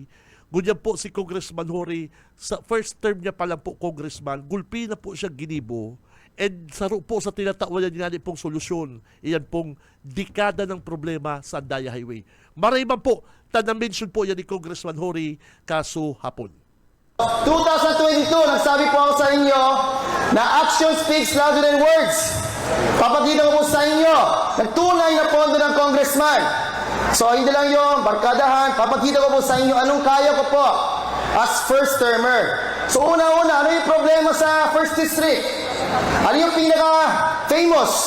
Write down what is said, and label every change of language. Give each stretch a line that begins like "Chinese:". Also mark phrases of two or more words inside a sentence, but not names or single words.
Bikol: Ganyan po si Congressman Hori, sa
English: first term
Bikol: niya pa lang po Congressman, gulpi na po siya ginibo. And saro po sa tinatawanan niya pong solusyon, iyan pong dekada ng problema sa Andaya Highway. Marayman po, na-mention po yan ni Congressman Hori kaso hapon. 2022, nagsabi po ako sa inyo na
English: action speaks louder than words.
Bikol: Papakita ko po sa inyo, nagtunay na pondo ng congressman.
Filipino: So, hindi lang yung barkadahan, papakita ko po sa inyo anong kaya ko po
English: as first termer.
Filipino: So, una-una, ano yung problema sa First District? Ano yung pinaka-famous?